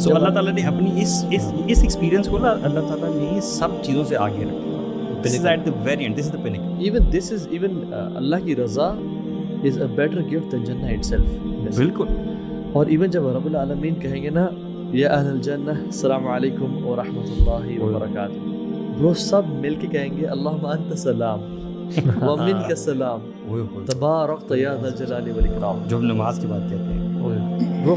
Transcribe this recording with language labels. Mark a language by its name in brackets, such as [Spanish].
[Urdu] So اللہ تعالیٰ نے اپنی اس ایکسپیرینس کو نا اللہ تعالیٰ نے یہ سب چیزوں سے آگے رکھا. [English] This is at the very end. This is the pinnacle. Even Allah [Urdu] کی رضا [English] is a better gift than Jannah itself. [Urdu] بالکل. اور ایون جب رب العالمین کہیں گے نا [Arabic] یا اہل الجنہ السلام علیکم ورحمۃ اللہ وبرکاتہ، [Urdu] برو سب مل کے کہیں گے [Arabic] اللہم انت السلام ومنک السلام تبارکت یا ذا الجلال والاکرام، [Urdu] جو ہم نماز کی بات کہتے ہیں.